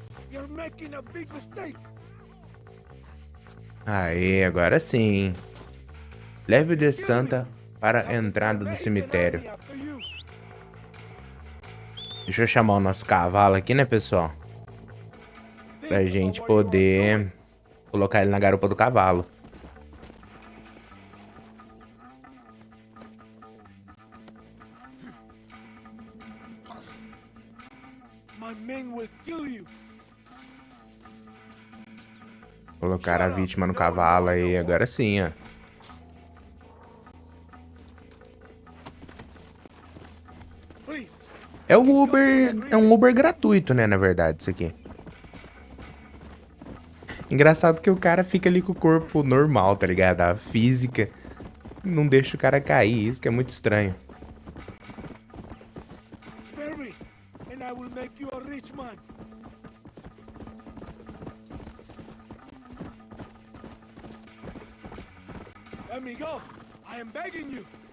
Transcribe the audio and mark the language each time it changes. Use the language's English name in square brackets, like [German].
[English] You're making a big mistake. [Portuguese] Aê, agora sim. Leve o DeSanta para a entrada do cemitério. Deixa eu chamar o nosso cavalo aqui, né, pessoal? Pra gente poder colocar ele na garupa do cavalo. [English] My men will kill you. [Portuguese] Colocar a vítima no cavalo aí, agora sim, ó. [English] Please. [Portuguese] É o Uber, é um Uber gratuito, né, na verdade, isso aqui. Engraçado que o cara fica ali com o corpo normal, tá ligado? A física não deixa o cara cair, isso que é muito estranho. [English] Spare me, and I will make you a rich man. Let me go. I am begging you.